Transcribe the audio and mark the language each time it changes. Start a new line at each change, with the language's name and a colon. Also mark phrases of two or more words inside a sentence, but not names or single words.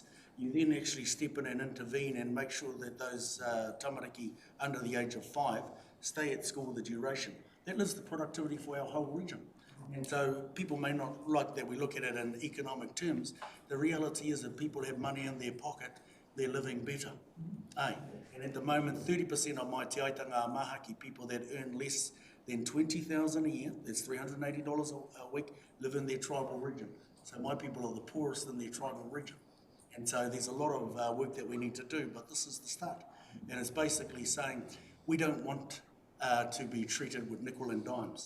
English: You then actually step in and intervene and make sure that those tamariki under the age of 5 stay at school the duration. That lifts the productivity for our whole region. And so people may not like that we look at it in economic terms. The reality is that people have money in their pocket, they're living better. And at the moment, 30% of my te aitanga Manaaki, people that earn less than $20,000 a year, that's $380 a week, live in their tribal region. So my people are the poorest in their tribal region. And so there's a lot of work that we need to do, but this is the start. And it's basically saying we don't want to be treated with nickel and dimes.